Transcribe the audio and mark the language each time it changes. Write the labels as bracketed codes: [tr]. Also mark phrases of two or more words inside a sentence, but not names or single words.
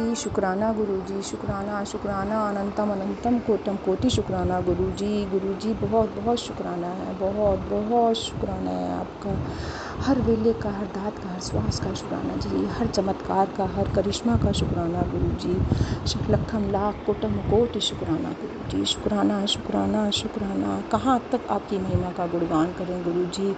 [hi] शुक्राना गुरुजी, शुक्राना शुक्राना अनंतम अनंतम कोटम कोटि शुक्राना गुरुजी। गुरुजी बहुत बहुत शुक्राना है, बहुत बहुत शुक्राना है आपका। हर वेले का, हर दात का, हर श्वास का शुक्राना जी, हर चमत्कार का, हर करिश्मा का शुक्राना गुरुजी। लखम लाख कोटम कोटि शुक्राना गुरुजी। शुक्राना शुक्राना शुक्राना। कहाँ तक आपकी महिमा का गुणगान करें गुरुजी।